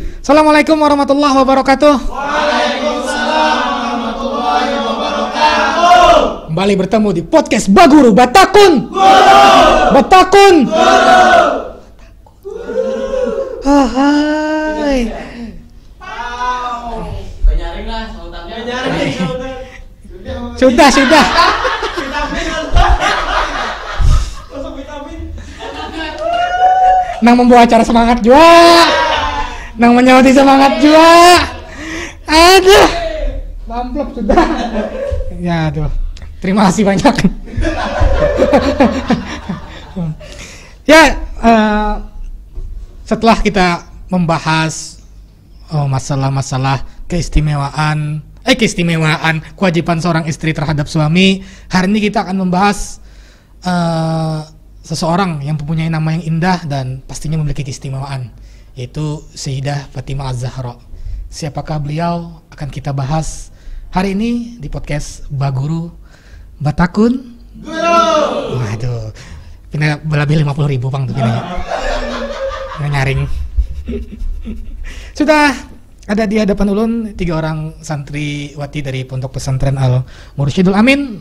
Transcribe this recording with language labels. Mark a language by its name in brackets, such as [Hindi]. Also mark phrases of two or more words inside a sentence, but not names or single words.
[Arabic] السلام عليكم ورحمة الله وبركاته. وعليكم السلام ورحمة الله وبركاته. [Indonesian] Kembali bertemu di podcast Baguru Batakun. Batakun. Hai. [Banjar] Penyaring lah sautannya. Penyaring. [Indonesian] Sudah. Masuk vitamin. [Banjar] Nang membawa acara semangat juga. Nang menyauti semangat juga. Aduh. [Indonesian] Amplop sudah. Ya aduh. Terima kasih banyak. Setelah kita membahas masalah-masalah keistimewaan kewajiban seorang istri terhadap suami, hari ini kita akan membahas seseorang yang mempunyai nama yang indah dan pastinya memiliki keistimewaan, yaitu Sayyidah Fatimah Az-Zahra. Siapakah beliau akan kita bahas hari ini di podcast Baguru Batakun. Guru. [Banjar] Waduh, pindah lebih 50.000 Bang tuh pinanya. Nyaring. [Indonesian] Sudah ada di hadapan ulun 3 orang santriwati dari Pondok Pesantren Al Mursyidul Amin.